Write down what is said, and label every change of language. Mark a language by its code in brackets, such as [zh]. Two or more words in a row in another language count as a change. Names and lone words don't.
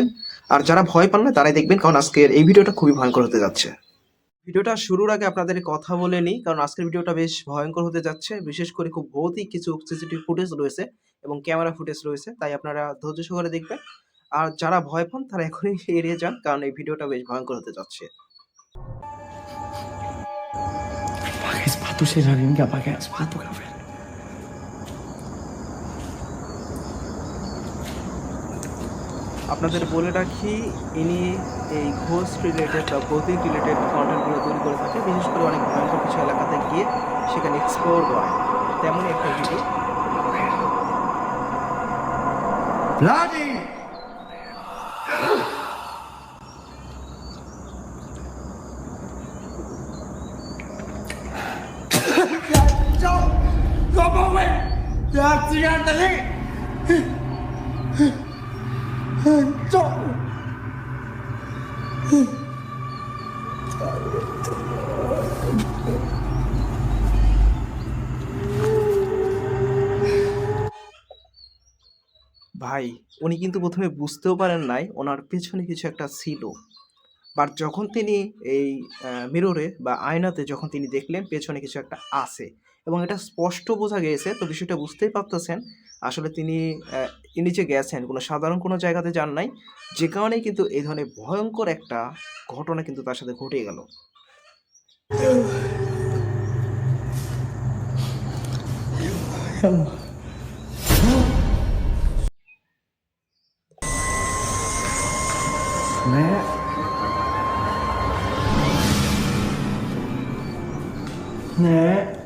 [bn] আর যারা ভয় পান না তারাই দেখবেন, কারণ আজকের এই ভিডিওটা খুবই ভয়ঙ্কর হতে যাচ্ছে। ভিডিওটা শুরুর আগে আপনাদের কথা বলে নিই, কারণ আজকের ভিডিওটা বেশ ভয়ঙ্কর হতে যাচ্ছে। বিশেষ করে খুব ভৌতিক কিছু [en] CCTV footage [bn] রয়েছে এবং [en] camera footage [bn] রয়েছে, তাই আপনারা ধৈর্য সহকারে দেখবেন। আর যারা ভয় পান তারা এখনই এড়িয়ে যান, কারণ এই ভিডিওটা বেশ ভয়ঙ্কর হতে যাচ্ছে। [id] Pakai sepatu sih, Rani. Nggak pakai sepatu, Kak. [bn] আপনাদের বলে রাখি, ইনি এই [en] ghost related [bn] বা ভৌতিক রিলেটেড কন্টেন্টগুলো তৈরি করে থাকে, বিশেষ করে অনেক ভয়ঙ্কর কিছু এলাকাতে গিয়ে সেখানে এক্সপ্লোর করে। তেমনই একটা ভিডিও। [id] Lagi! [jv] Cok! Ngomong, weh! Jangan tadi! Cok! [bn] ভাই, উনি কিন্তু প্রথমে বুঝতেও পারেন নাই ওনার পেছনে কিছু একটা ছিল। বাট যখন তিনি এই মিররে বা আয়নাতে যখন তিনি দেখলেন পেছনে কিছু একটা আছে এবং এটা স্পষ্ট বোঝা গিয়েছে, তো বিষয়টা বুঝতেই পারতেছেন আসলে তিনি ইনি যে গেছেন কোনো সাধারণ কোনো জায়গাতে যান নাই, যে কারণেই কিন্তু এই ধরনের ভয়ঙ্কর একটা ঘটনা কিন্তু তার সাথে ঘটে গেল। Nek. Nek.